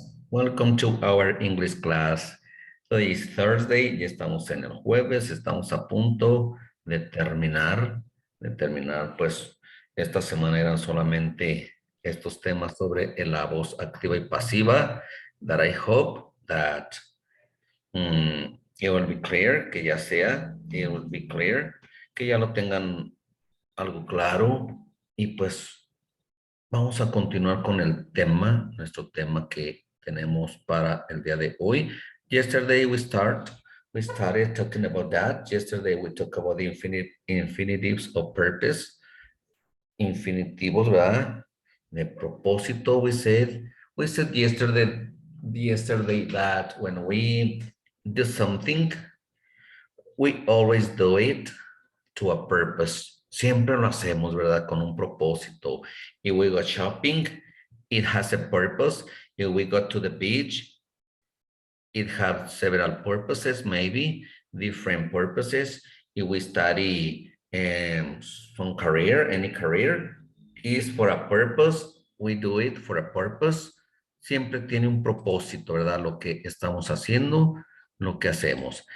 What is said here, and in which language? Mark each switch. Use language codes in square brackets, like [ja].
[en] welcome to our English class. [es] Hoy es Thursday, ya estamos en el jueves, estamos a punto de terminar, pues esta semana eran solamente estos temas sobre la voz activa y pasiva, [en] that I hope that it will be clear, [es] que ya sea, [en] it will be clear, [es] que ya lo tengan algo claro y pues vamos a continuar con el tema, nuestro tema que tenemos para el día de hoy. [en] Yesterday we started talking about that. Yesterday we talked about the infinitives of purpose, infinitivos, ¿verdad? [es] De propósito, [en] we said yesterday that when we do something, we always do it to a purpose. [es] Siempre lo hacemos, ¿verdad? Con un propósito. [en] If we go shopping, it has a purpose. If we go to the beach, it has several purposes, maybe different purposes. If we study some career, any career, is for a purpose. We do it for a purpose. [es] Siempre tiene un propósito, ¿verdad? Lo que estamos haciendo, lo que hacemos.